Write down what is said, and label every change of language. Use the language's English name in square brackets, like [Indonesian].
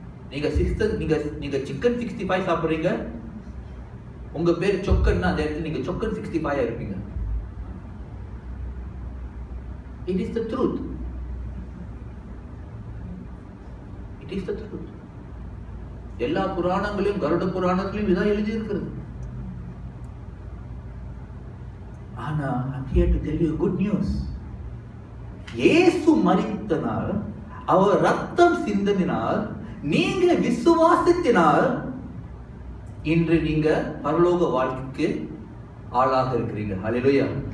[Tamil] நீங்க நீங்க சிக்கன் 65 சாப்பிடுறீங்க, உங்க பேர் சொக்கன்னா அந்த இடத்துல நீங்க சொக்கன் 65 இருப்பீங்க. [English] It is the truth. It is the truth. [Tamil] எல்லா புராணங்களையும், கருட புராணத்திலும் இதான் எழுதி இருக்கிறது. [English] ஆனா I'm here to tell you good news. [Tamil] இயேசு மரித்தனால், அவர் ரத்தம் சிந்தினால், நீங்க விசுவாசத்தினால் இன்று நீங்க பரலோக வாழ்க்கைக்கு ஆளாக இருக்கிறீங்க. ஹல்லேலூயா.